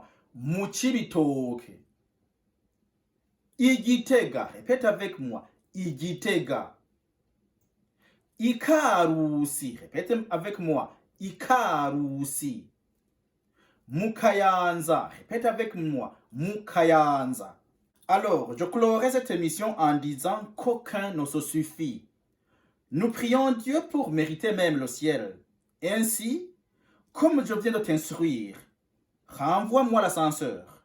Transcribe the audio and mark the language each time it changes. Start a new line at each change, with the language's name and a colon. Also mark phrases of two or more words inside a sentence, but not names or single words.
French: Mucibitoke. Igitega. Répète avec moi. Igitega. Ikarusi. Répète avec moi. Ikarusi. Mukayanza. Répète avec moi. Mukayanza. Alors, je clorai cette émission en disant qu'aucun ne se suffit. Nous prions Dieu pour mériter même le ciel. Ainsi, comme je viens de t'instruire, renvoie-moi l'ascenseur.